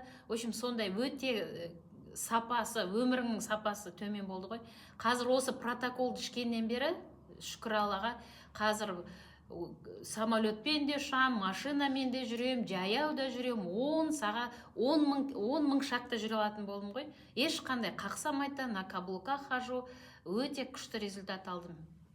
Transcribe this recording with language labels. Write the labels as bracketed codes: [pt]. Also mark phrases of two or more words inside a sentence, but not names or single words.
[ru] В общем, [kk] сондай өте сапасы, өміріңнің сапасы төмен болды ғой. Қазір осы протоколды ішкеннен бері, шүкір Аллаға, қазір самолетпен де ұшам, машинамен де жүрем, жаяу да жүрем, 10 мың шақта жүре алатын болдым ғой. Ешқандай қақсамайды, [ru] на каблуках хожу, [kk] өте күшті результат алдым.